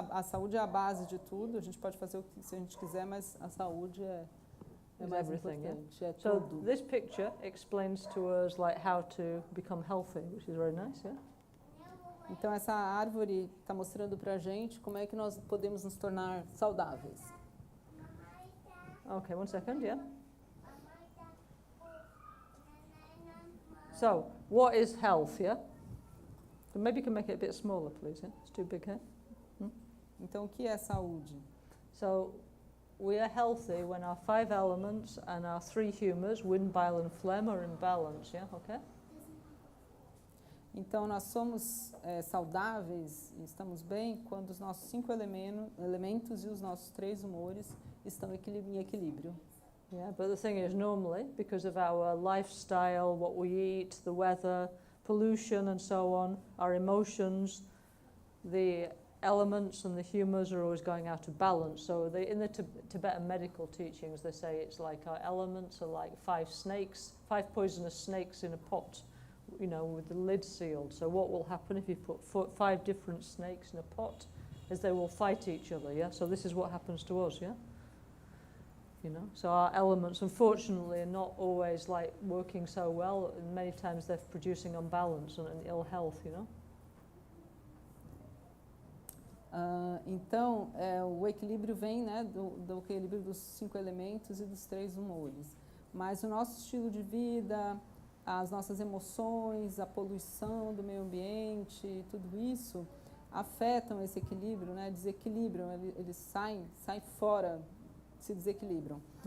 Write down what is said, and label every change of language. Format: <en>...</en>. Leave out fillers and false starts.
<pt>A saúde é a base de tudo. A gente pode fazer o que se a gente quiser, mas a saúde é mais importante.</pt> <en>Yeah? So this picture explains to us like how to become healthy, which is very nice, yeah?</en> <pt>Então essa árvore está mostrando para a gente como é que nós podemos nos tornar saudáveis.</pt> <en>Okay, 1 second, yeah. So, what is health, yeah? So maybe you can make it a bit smaller, please, yeah? It's too big here.</en> <pt>Então, o que é saúde?</pt> <en>So, we are healthy when our 5 elements and our 3 humours, wind, bile and phlegm, are in balance, yeah? Okay?</en> <pt>Então, nós somos saudáveis e estamos bem quando os nossos 5 elementos e os nossos 3 humores estão em equilíbrio.</pt> <en>Yeah, but the thing is, normally, because of our lifestyle, what we eat, the weather, pollution and so on, our emotions, the elements and the humours are always going out of balance. So in the Tibetan medical teachings, they say it's like our elements are like 5 snakes, 5 poisonous snakes in a pot, you know, with the lid sealed. So what will happen if you put 5 different snakes in a pot is they will fight each other, yeah? So this is what happens to us, yeah? You know, so our elements, unfortunately, are not always like working so well, and many times they're producing unbalance and ill health, you know.</en> <pt>Então, o equilíbrio vem, né, do equilíbrio dos 5 elementos e dos 3 humores. Mas o nosso estilo de vida, as nossas emoções, a poluição do meio ambiente, tudo isso afetam esse equilíbrio, né, desequilibram, eles saem fora, se desequilibram.</pt>